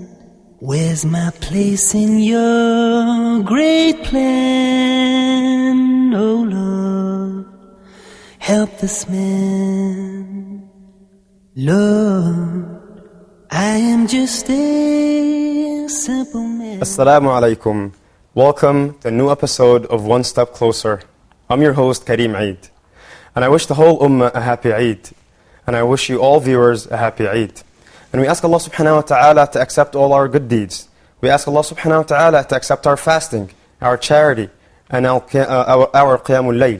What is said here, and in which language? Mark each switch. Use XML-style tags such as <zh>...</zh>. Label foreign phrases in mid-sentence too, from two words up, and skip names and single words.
<en>Where's my place in your great plan? Oh Lord, help this man. Lord, I am just a simple man.</en> <ar>السلام عليكم.</ar> <en>Welcome to a new episode of One Step Closer. I'm your host, Kareem Eid. And I wish the whole Ummah a happy Eid. And I wish you all viewers a happy Eid. And we ask Allah</en> <ar>سبحانه وتعالى</ar> <en>to accept all our good deeds. We ask Allah</en> <ar>سبحانه وتعالى</ar> <en>to accept our fasting, our charity, and our</en> <ar>قيام الليل.</ar>